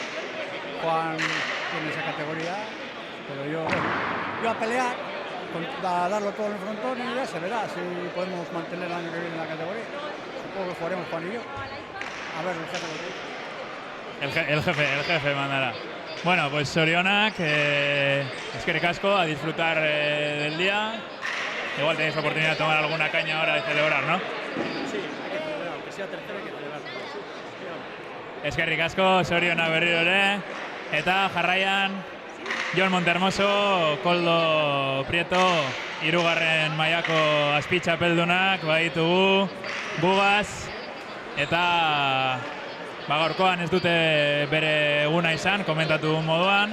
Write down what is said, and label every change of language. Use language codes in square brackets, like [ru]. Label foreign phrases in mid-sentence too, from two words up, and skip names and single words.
[es] Juan tiene esa categoría, pero yo a pelear, a darlo todo en el frontón y ya se verá si podemos mantener el año que viene la categoría. Supongo que jugaremos Juan y yo. A ver, el jefe mandará. Bueno, pues [eu] Sorionak, eskerrik asko, [es] a disfrutar del día. Igual tenéis la oportunidad de tomar alguna caña ahora de celebrar, ¿no? Sí, hay que celebrar, aunque sea tercero hay que celebrarlo. [eu] Eskerrik asko, zoriona berriro ere. Eta jarraian, Jon Montermoso, Koldo Prieto, 3. mailako azpitxapeldunak baditugu, Gugaz, eta gaurkoan ez dute bere eguna izan, komentatu moduan.